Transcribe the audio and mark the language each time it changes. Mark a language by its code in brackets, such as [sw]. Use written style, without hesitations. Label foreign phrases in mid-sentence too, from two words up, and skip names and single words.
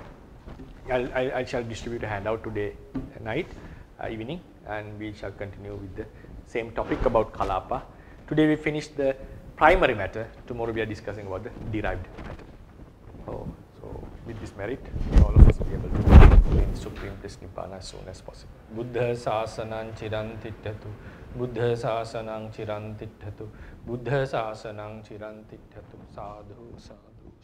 [en] I shall distribute a handout today night, evening, and we shall continue with the same topic about Kalapa. Today we finished the primary matter. Tomorrow we are discussing about the derived matter. So with this merit, all of us will be able to gain supreme bliss Nibbana as soon as possible. [pi] Buddha sasanang chirantitthatu. Buddha sasanang chirantitthatu. Buddha sasanang chirantitthatu. Sadhu sadhu.